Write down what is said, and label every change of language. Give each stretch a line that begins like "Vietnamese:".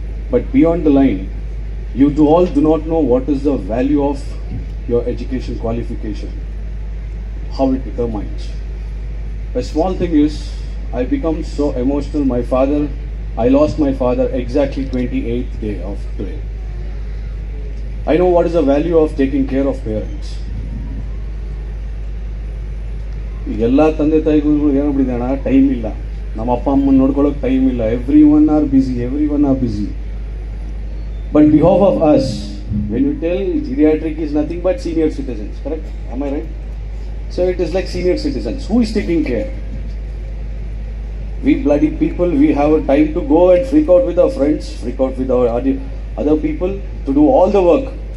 English: But beyond the line, you all do not know what is the value of your education qualification, how it determines. A small thing is, I become so emotional. I lost my father exactly 28th day of today. I know what is the value of taking care of parents.
Kannada: ಎಲ್ಲ ತಂದೆ ತಾಯಿಗಳು ಏನಾಗ್ಬಿಟ್ಟಿದೆ time ಇಲ್ಲ, ನಮ್ಮ ಅಪ್ಪ ಅಮ್ಮನ ನೋಡ್ಕೊಳ್ಳೋಕೆ time ಇಲ್ಲ.
English: Everyone are busy. But behalf of us, when you tell geriatric is nothing but senior citizens, correct? Am I right? So it is like senior citizens. Who is taking care? We bloody people, we have a time to go and freak out with our friends, freak out with our other people to do all the work.